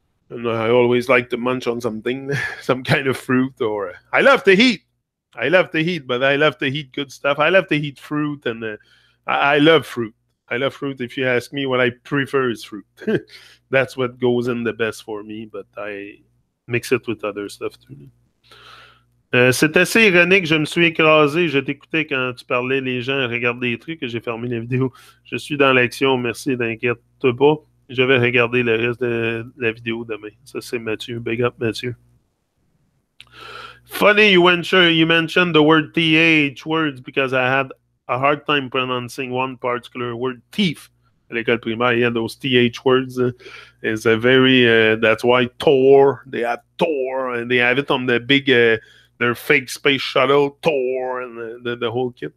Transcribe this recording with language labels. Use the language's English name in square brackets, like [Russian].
[English] And I always like to munch on something, some kind of fruit, or I love to eat. I love to eat, but I love to eat good stuff. I love to eat fruit, and I love fruit. I love fruit. If you ask me, what I prefer is fruit. That's what goes in the best for me, but I mix it with other stuff too. [French] C'est assez ironique, je me suis écrasé. Je t'écoutais quand tu parlais, les gens regardent des trucs et j'ai fermé la vidéo. Je suis dans l'action, merci, t'inquiète pas. Je vais regarder le reste de la vidéo demain. Ça, c'est Mathieu. [English] Big up, [French] Mathieu. [English] Funny you mentioned the word TH words, because I had a hard time pronouncing one particular word, teeth. [French] À l'école primaire, [English] yeah, those TH words is a very, that's why Thor, they have Thor, and they have it on the big, their fake space shuttle, Thor, and the whole kit.